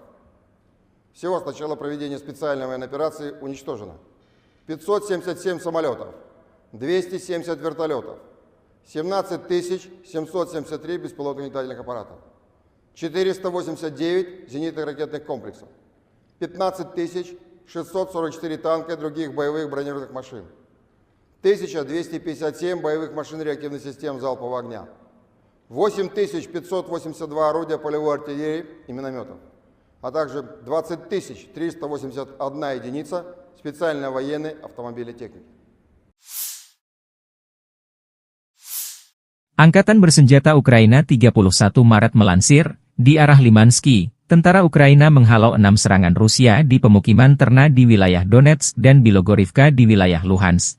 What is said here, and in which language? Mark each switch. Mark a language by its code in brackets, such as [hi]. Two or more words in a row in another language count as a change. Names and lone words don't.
[ru] Всего с начала проведения специальной военной операции уничтожено 577 самолетов, 270 вертолетов, 17 773 беспилотных летательных аппаратов, 489 зенитных ракетных комплексов, 15 644 танка и других боевых бронированных машин, 1257 боевых машин реактивных систем залпового огня, 8582 орудия полевой артиллерии и минометов, а также 20 381 единица специальной военной автомобильной техники. [id] Angkatan Bersenjata Ukraina 31 Maret melansir, di arah Limansky, tentara Ukraina menghalau 6 serangan Rusia di pemukiman ternak di wilayah Donetsk dan Bilogorivka di wilayah Luhansk.